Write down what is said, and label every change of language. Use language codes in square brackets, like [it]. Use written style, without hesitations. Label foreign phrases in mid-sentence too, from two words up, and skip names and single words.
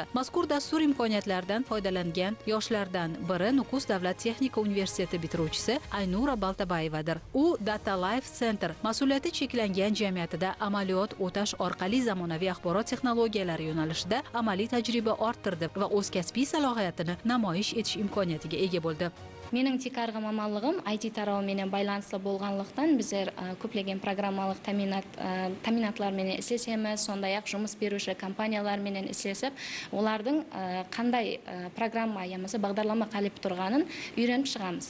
[uz] Mazkur dastur imkoniyatlardan foydalangan yoshlardan biri Nukus davlat texnika universiteti bitiruvchisi Aynura Baltabayevadir. U Data Life Center mas'uliyati cheklangan jamiyatida amaliyot o'tash orqali zamonaviy axborot texnologiyalari yo'nalishida amaliy tajriba orttirdi va o'z kasbiy salohiyatini namoyish etish imkoniyatiga ega bo'ldi. [kaa] Менің тек арғы мамандығым IT тарауы менен байланыслы болғанлықтан біздер көптеген программалық таминатлар менен істесеміз, сондай-ақ жұмыс беруші компаниялар менен істесіп, олардың қандай программа ямасы бағдарлама қалып тұрғанын үйреніп шығамыз.